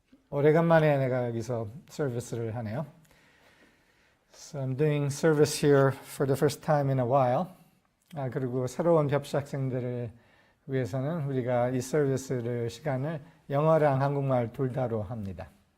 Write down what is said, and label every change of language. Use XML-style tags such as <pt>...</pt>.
<ko>오래간만에 내가 여기서 서비스를 하네요.</ko> <en>So I'm doing service here for the first time in a while.</en> <ko>그리고 새로운 접수학생들을 위해서는 우리가 이 서비스를 시간을 영어랑 한국말 둘 다로 합니다.</ko>